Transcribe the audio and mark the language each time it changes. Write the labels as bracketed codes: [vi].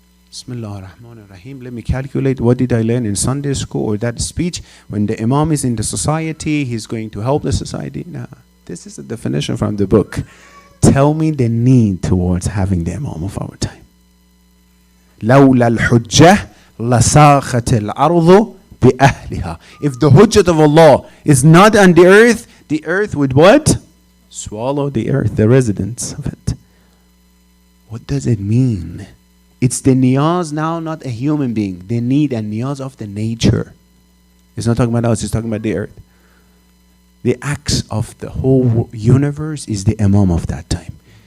[ar] Bismillah ar-Rahman ar-Rahim. [en] Let me calculate what did I learn in Sunday school or that speech. When the Imam is in the society, he's going to help the society. Nah, this is the definition from the book. Tell me the need towards having the Imam of our time. [ar] لولا الحجة لساخت الأرض بأهلها. [en] If the hujjat of Allah is not on the earth would what? Swallow the earth, the residents of it. What does it mean? It's the niyaz now, not a human being. The need and niyaz of the nature. It's not talking about us, it's talking about the earth. The acts of the whole universe is the Imam of that time.